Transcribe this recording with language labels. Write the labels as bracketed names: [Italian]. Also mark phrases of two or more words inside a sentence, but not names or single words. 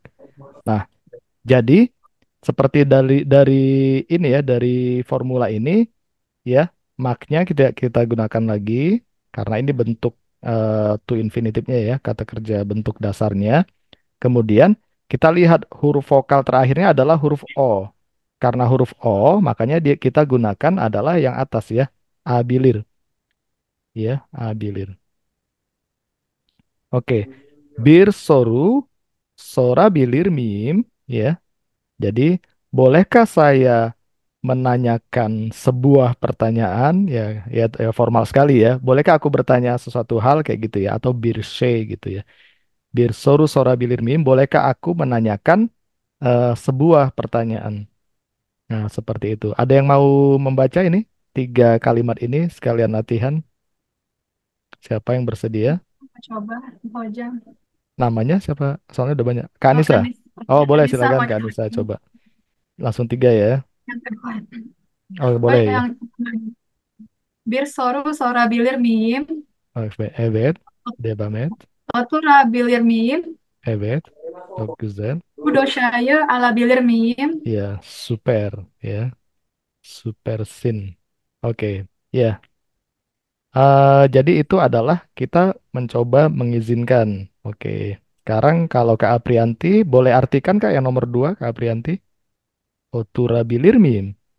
[Indonesian] Nah, jadi seperti dari ini ya, dari formula ini ya, maknya kita kita gunakan lagi karena ini bentuk [English] to infinitive- [Indonesian] nya ya, kata kerja bentuk dasarnya. Kemudian kita lihat huruf vokal terakhirnya adalah huruf O. Karena huruf O, makanya kita gunakan adalah yang atas ya, abilir ya, abilir. Oke, [Turkish] bir soru sorabilir miyim ya. [Indonesian] Jadi, bolehkah saya menanyakan sebuah pertanyaan ya, ya formal sekali ya. Bolehkah aku bertanya sesuatu hal kayak gitu ya atau [Turkish] bir şey [Indonesian] gitu ya. [Turkish] Bir soru sorabilir miyim? [Indonesian] Bolehkah aku menanyakan sebuah pertanyaan? Nah, seperti itu. Ada yang mau membaca ini? Tiga kalimat ini sekalian latihan. Siapa yang bersedia? Coba, Hojam. Namanya siapa? Soalnya udah banyak. Kak Oh, Anissa. Oh, boleh Anissa silakan Kak Hojam. Anissa coba. Langsung tiga ya. Yang kedua. Oh, Oh, boleh ya. [Turkish] yang bir soru sorabilir miyim? Oh, evet. Devam et. Oturabilir miyim? Evet. Çok güzel. Bu dosyayı alabilir miyim? Ya, super. Ya, super sin. Oke. Ya. [Indonesian] Jadi itu adalah kita mencoba mengizinkan. Oke. Sekarang kalau Kak Aprianti, boleh artikan Kak yang nomor dua, Kak Aprianti? [Turkish] Oturabilir miem.